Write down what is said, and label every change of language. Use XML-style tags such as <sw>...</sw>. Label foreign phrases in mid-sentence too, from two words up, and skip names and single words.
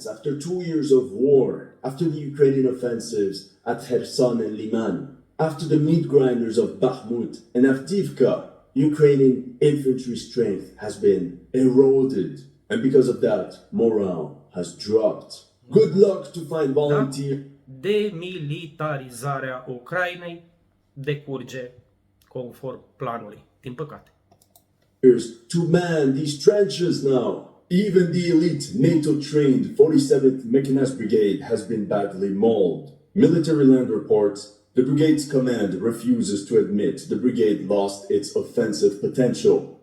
<en>After 2 years of war, after the Ukrainian offensives at Kherson and Liman, after the meat grinders of Bakhmut and Avdiivka, Ukrainian infantry strength has been eroded. And because of that, morale has dropped. Good luck to find volunteers.</en> <ro>Demilitarizarea Ucrainei decurge conform planului, din păcate.</ro> <en>To man these trenches now. Even the elite NATO-trained 47th Mechanized Brigade has been badly mauled. Military Land reports the brigade's command refuses to admit the brigade lost its offensive potential.</en>